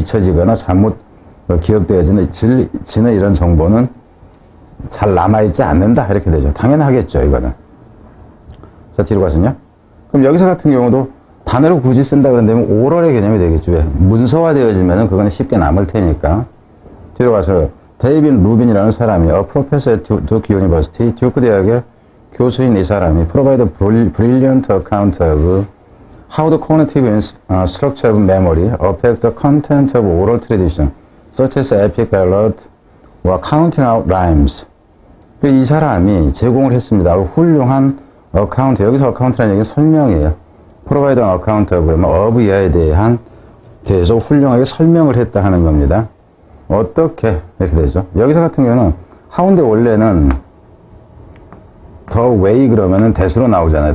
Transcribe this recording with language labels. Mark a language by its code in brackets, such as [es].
[ko] 잊혀지거나 잘못 기억되어지는 이런 정보는 잘 남아있지 않는다 이렇게 되죠. 당연하겠죠, 이거는. 자, 뒤로 가서요. 그럼 여기서 같은 경우도 단어를 굳이 쓴다 그런다면 오럴의 개념이 되겠죠. 왜? 문서화되어지면 그거는 쉽게 남을 테니까. 뒤로 가서 데이빈 루빈이라는 사람이 [en] professor at Duke University, [ko] 듀크 대학의 교수인 이 사람이 [en] provide a brilliant account of how the cognitive structure of memory affect the content of oral tradition, such as epic ballad or counting out rhymes. [ko] 이 사람이 제공을 했습니다. 훌륭한 어카운트, 여기서 어카운트라는 얘기는 설명이에요. [en] provide an account of, [ko] 그러면 of 이하에 대해서 훌륭하게 설명을 했다 하는 겁니다. 어떻게 이렇게 되죠. 여기서 같은 경우는 how인데 원래는 the way 그러면은 대수로 나오잖아요.